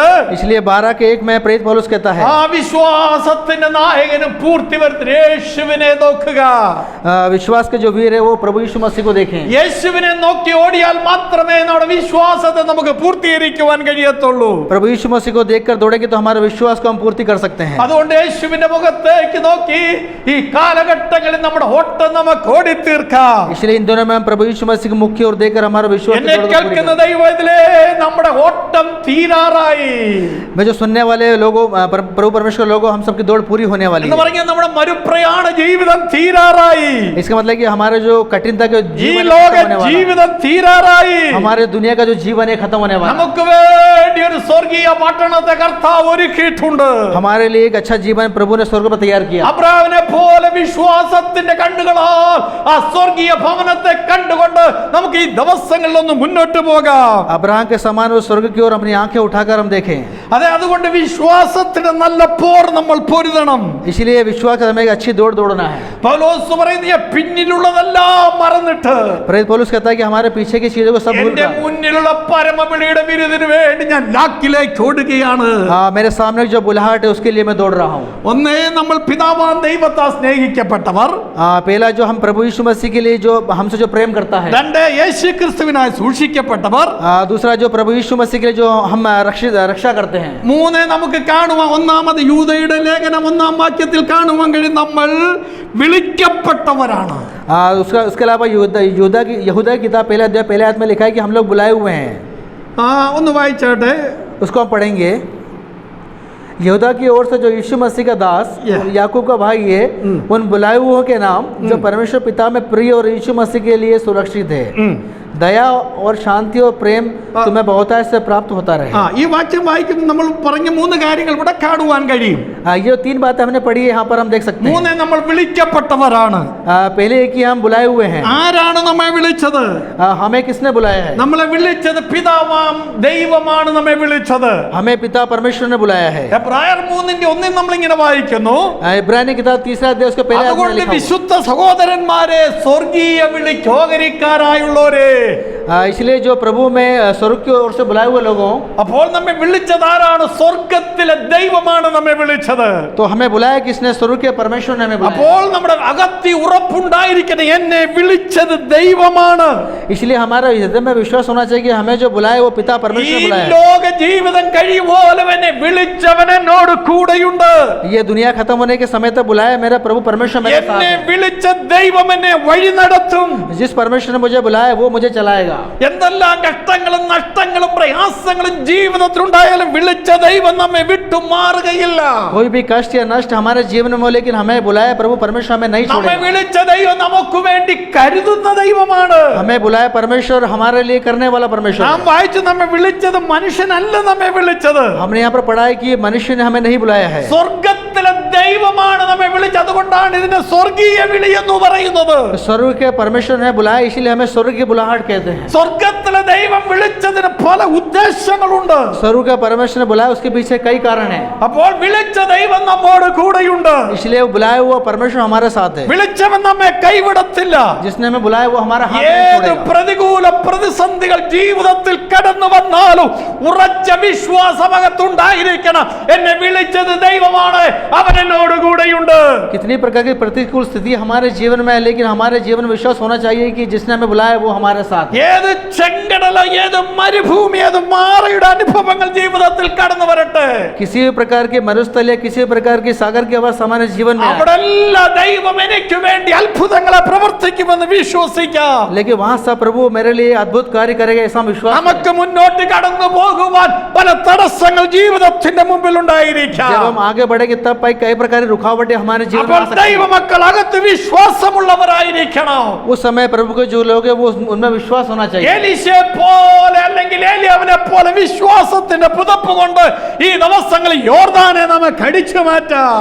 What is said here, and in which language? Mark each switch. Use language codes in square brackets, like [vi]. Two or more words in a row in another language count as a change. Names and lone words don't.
[hi] इसलिए 12:1 में प्रेरित पौलुस कहता है, [ml] ആ വിശ്വാസത്തിന്റെ നായകനും പൂർത്തിവർത്തി യേശുവിനെ നോക്കുക. [hi] विश्वास के जो वीर है वो प्रभु यीशु मसीह को देखें. [ml] യേശുവിനെ നോക്കി ഓടിയാൽ മാത്രമേ നമ്മുടെ വിശ്വാസത്തെ നമുക്ക് പൂർത്തീകരിക്കുവാൻ കഴിയത്തുള്ളൂ. [hi] प्रभु यीशु मसीह को देखकर दौड़ेंगे तो हमारे विश्वास को हम पूर्ति कर सकते हैं. [ml] അതുകൊണ്ട് യേശുവിന്റെ മുഖത്തേക്ക് നോക്കി ഈ കാലഘട്ടങ്ങളിൽ നമ്മുടെ ഓട്ടം നമുക്ക് ഓടിത്തീർക്കാം. [hi] इसलिए इन दोनों में हम प्रभु यीशु मसीह के मुख्य और देखकर हमारा विश्वास की [ml] എന്നെ [hi] दौड़ को पूरी [ml] കേൾക്കുന്ന [hi] करें. [ml] ദൈവത്തിലെ നമ്മുടെ ഓട്ടം തീരാറായി [hi] मैं जो सुनने वाले लोगों, प्रभु परमेश्वर लोगों, हम सबकी दौड़ पूरी होने वाली [ml] എന്ന് [hi] है. [ml] പറഞ്ഞാൽ നമ്മുടെ മരുപ്രയാണ ജീവിതം തീരാറായി. [hi] इसका मतलब कि हमारे जो कठिनता के [ml] ഈ [hi] जीवन है, [ml] ലോക [hi] खत्म होने वाला है. [ml] ജീവിതം തീരാറായി. [hi] हमारे दुनिया का जो जीवन है खत्म होने वाला है. [ml] നമുക്ക് വേണ്ടി ഒരു സ്വർഗീയ പട്ടണത്തെ കർത്താവ് ഒരുക്കിയിട്ടുണ്ട്. [hi] हमारे लिए एक अच्छा जीवन प्रभु ने स्वर्ग पर तैयार किया. [ml] അബ്രാഹാമിനെ പോലെ വിശ്വാസത്തിന്റെ കണ്ണുകളാൽ ആ സ്വർഗീയ ഭവനത്തെ കണ്ടുകൊണ്ട് നമുക്ക് ഈ ദിവസങ്ങളിലൊന്ന് മുന്നോട്ട് പോകാം. [hi] अब्राहम के समान वो स्वर्ग की ओर अपनी आंखें उठाकर हम देखें. [ml] അതെ, അതുകൊണ്ട് വിശ്വാസത്തിന്റെ നല്ല പോർ നമ്മൾ പൊരുതണം. [hi] इसलिए विश्वास का हमें एक अच्छी दौड़ दौड़ना है. [ml] പൗലോസ് പറയുന്ന പിന്നിലുള്ളതെല്ലാം മറന്നിട്ട് [hi] प्रेरित पौलुस कहता है कि हमारे पीछे की चीजों को सब भूल [ml] എന്റെ [hi] कर [ml] മുന്നിലുള്ള പരമവിളിയുടെ ബിരുദിന് വേണ്ടി ഞാൻ ലാക്കിലേക്ക് ഓടുകയാണ്. [hi] मेरे सामने जो बुलाहट है उसके लिए मैं दौड़ रहा हूँ. [ml] ഒന്നേ നമ്മൾ പിതാവാൻ ദൈവത്താൽ സ്നേഹിക്കപ്പെട്ടവർ, [hi] पहला जो हम प्रभु यीशु मसीह के लिए जो हमसे जो प्रेम करता है. [ml] രണ്ട് യേശു ക്രിസ്തുവിനായി സൂക്ഷിക്കപ്പെട്ടവർ, [hi] दूसरा जो प्रभु यीशु मसीह के लिए जो हम रक्षा करते हैं. [ml] മൂന്ന് നമുക്ക് കാണുവാൻ ഒന്നാമത് യൂദയുടെ ലേഖനം 1-ാം വാക്യത്തിൽ കാണുവാൻ കഴിയും, നമ്മൾ വിളിക്കപ്പെട്ടവരാണ്. [hi] उसके अलावा यहूदा की किताब पहले अध्याय पहले आयत में लिखा है कि हम लोग बुलाए हुए हैं. [ml] ഒന്ന് വായിച്ചാട്ടെ. [hi] उसको हम पढ़ेंगे. यहूदा की ओर से जो यीशु मसीह का दास याकूब का भाई है, उन बुलाए हुओं के नाम जो परमेश्वर पिता में प्रिय और यीशु मसीह के लिए सुरक्षित है. दया और शांति और प्रेम तुम्हें बहुतायत से प्राप्त होता रहे. [ml] ഈ വാക്യം വായിക്കുമ്പോൾ നമ്മൾ പറഞ്ഞ മൂന്ന് കാര്യങ്ങൾ ഇവിടെ കാണുവാൻ കഴിയും. [hi] ये 3 बातें हमने पढ़ी है, यहाँ पर हम देख सकते हैं. [ml] മൂന്ന്, നമ്മൾ വിളിക്കപ്പെട്ടവരാണ്. [hi] पहले एक ही हम बुलाए हुए हैं. [ml] ആരാണ് നമ്മെ വിളിച്ചത്? [hi] हमें किसने बुलाया है? [ml] നമ്മളെ വിളിച്ചത് പിതാവാം ദൈവമാണ് നമ്മെ വിളിച്ചത്. [hi] हमें पिता परमेश्वर ने बुलाया है. [ml] എബ്രായർ 3:1 നമ്മൾ ഇങ്ങനെ വായിക്കുന്നു, [hi] इब्रानी किताब 3 अध्याय उसके पहले आयत में [ml] അതുകൊണ്ട് [hi] लिखा हुआ है. [ml] വിശുദ്ധ സഹോദരന്മാരെ, സ്വർഗീയ വിളിക്കോകരിക്കാരായുള്ളവരെ, [hi] इसलिए जो प्रभु में स्वर्ग की ओर से बुलाए हुए लोगों, [ml] അപ്പോൾ നമ്മെ വിളിച്ചത് ആരാണ്? സ്വർഗത്തിലെ ദൈവമാണ് നമ്മെ വിളിച്ചത്. [hi] तो हमें बुलाया किसने? स्वर्ग के परमेश्वर ने हमें बुलाया. [ml] അപ്പോൾ നമ്മുടെ അകത്തി ഉറപ്പുണ്ടായിരിക്കണം, എന്നെ വിളിച്ചത് ദൈവമാണ്. [hi] इसलिए हमारा हृदय में विश्वास होना चाहिए कि हमें जो बुलाया वो पिता परमेश्वर [ml] ഈ [hi] ने बुलाया है. [ml] ലോക ജീവിതം കഴിയുവോളം എന്നെ വിളിച്ചവൻ എന്നോട് കൂടെയുണ്ട്. [hi] ये दुनिया खत्म होने के समय तक बुलाया मेरा प्रभु परमेश्वर मेरे साथ [ml] എന്നെ [hi] है. [ml] വിളിച്ച ദൈവം എന്നെ വഴി നടത്തും. [hi] जिस परमेश्वर ने मुझे बुलाया वो मुझे चलाएगा. [ml] എന്തെല്ലാം കഷ്ടങ്ങളും നഷ്ടങ്ങളും പ്രയാസങ്ങളും ജീവിതത്തിലുണ്ടായാലും വിളിച്ച ദൈവം നമ്മെ വിട്ടു മാറുകയില്ല. [hi] कोई भी कष्ट या नष्ट हमारे जीवन में हो, लेकिन हमें बुलाया प्रभु परमेश्वर हमें नहीं [ml] നമ്മെ [hi] छोड़ेगा. [ml] വിളിച്ച ദൈവം നമുക്ക് വേണ്ടി കരുതുന്ന ദൈവമാണ്. [hi] हमें बुलाया परमेश्वर हमारे लिए करने वाला परमेश्वर [ml] നാം [hi] है. [ml] വായിച്ചു, നമ്മെ വിളിച്ചത് മനുഷ്യനല്ല, നമ്മെ വിളിച്ചത് [hi] हमने यहाँ पर पढ़ा है कि मनुष्य ने हमें नहीं बुलाया है. [ml] സ്വർഗത്തിലെ ദൈവമാണ് നമ്മെ വിളിച്ചത്. അതുകൊണ്ടാണ് ഇതിനെ സ്വർഗീയ വിളി എന്ന് പറയുന്നത്. [hi] स्वर्ग के परमेश्वर ने बुलाया, इसीलिए हमें स्वर्ग की बुलाहट कहते हैं. [ml] സ്വർഗത്തിലെ ദൈവം വിളിച്ചതിന് പല ഉദ്ദേശങ്ങളുണ്ട്. [hi] स्वर्ग का परमेश्वर ने बुलाया, उसके पीछे कई कारण हैं। [ml] അപ്പോൾ വിളിച്ച ദൈവം നമ്മോട് കൂടെയുണ്ട്. [hi] इसलिए वो बुलाया हुआ परमेश्वर हमारे साथ है। [ml] വിളിച്ചവൻ നമ്മെ കൈവിടത്തില്ല. [hi] जिसने हमें बुलाया वो हमारा हाथ नहीं [ml] ഏത് [hi] छोड़ेगा। [ml] പ്രതികൂല പ്രതിസന്ധികൾ ജീവിതത്തിൽ കടന്നു വന്നാലും ഉറച്ച വിശ്വാസമകത്തുണ്ടായിരിക്കണം. എന്നെ വിളിച്ചത് ദൈവമാണ്, അവൻ എന്നോട് കൂടെയുണ്ട്. [hi] कितनी प्रकार की प्रतिकूल स्थिति हमारे जीवन में है, लेकिन हमारे जीवन में विश्वास होना चाहिए कि जिसने हमें बुलाया वो हमारे साथ है। [ml] ഏത് ചെങ്കടല, ഏത് മരുഭൂമി, ഏത് മാറയുടെ അനുഭവങ്ങൾ ജീവിതത്തിൽ കടന്നു വരട്ടെ, [hi] किसी भी प्रकार के मरुस्थल या किसी भी प्रकार की सागर की अवस्था हमारे जीवन में है, [ml] അവിടെല്ലാം ദൈവം എനിക്ക് വേണ്ടി അത്ഭുതങ്ങളെ പ്രവർത്തിക്കുമെന്ന് വിശ്വസിക്കാം. [hi] लेकिन वहां सब प्रभु मेरे लिए अद्भुत कार्य करेगा, ऐसा हम विश्वास [ml] നമുക്ക് [hi] करें। [ml] മുന്നോട്ട് കടന്നു പോകുവാൻ പല തടസ്സങ്ങൾ ജീവിതത്തിന്റെ മുമ്പിൽ [hi] जब [ml] ഉണ്ടായിരിക്കാം. [hi] हम आगे बढ़ेंगे तब कई प्रकार की रुकावटें हमारे जीवन में [ml] അപ്പോൾ [hi] आ सकती हैं। [ml] ദൈവമക്കൾ അകത്ത് വിശ്വാസമുള്ളവരായിരിക്കണം. [hi] उस समय प्रभु के जो लोग हैं वो उनमें विश्वास होना चाहिए। [ml] എലീശയെ പോലെ അല്ലെങ്കിൽ ഏലിയാവിനെ പോലെ വിശ്വാസത്തിന്റെ പുതപ്പ് കൊണ്ട് ഈ ദിവസങ്ങളിൽ യോർദാനെ നമുക്ക് അടിച്ചു മാറ്റാം.